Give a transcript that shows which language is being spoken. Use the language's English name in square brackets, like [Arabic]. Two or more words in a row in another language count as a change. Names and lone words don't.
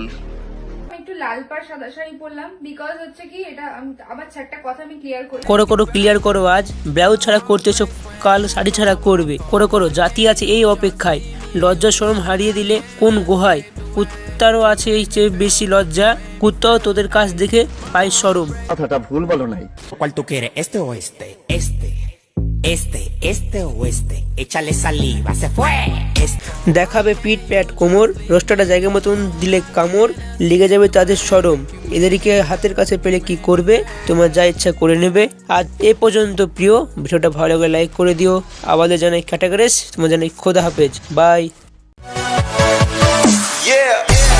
[Bangla] একটু লাল পাড় সাদা শাড়ি পরলাম, বিকজ হচ্ছে কি এটা আবার একটা কথা আমি [English] clear kori. koro clear koro, [Bangla] আজ ব্লাউজ ছাড়া করতেছো, কাল শাড়ি ছাড়া করবে। করো জাতি আছে এই অপেক্ষায়, লজ্জা শরম হারিয়ে দিলে কোন গুহায়? কুত্তারও আছে এই চেয়ে বেশি লজ্জা, কুত্তাও তোদের কাছ দেখে পায় শরম। কথাটা ভুল বলো নাই। [Spanish] ¿Cuál tú quieres? ¿Este o este? Este o este. Échale saliva, se fue. [Bangla] দেখাবে পিঠ প্যাট কোমর, রোস্টারটা জায়গা মতন দিলে কামড়, লেগে যাবে তাদের শরম। এদেরকে হাতের কাছে পেলে কি করবে? তোমার যা ইচ্ছা করে নেবে। আজ এ পর্যন্ত প্রিয়, ভিডিওটা ভালো লাগলে লাইক করে দিও। আমাদের জানাই ক্যাটাগরিজ, তোমার জানাই [Persian] خدا حافظ, [Bangla] বাই।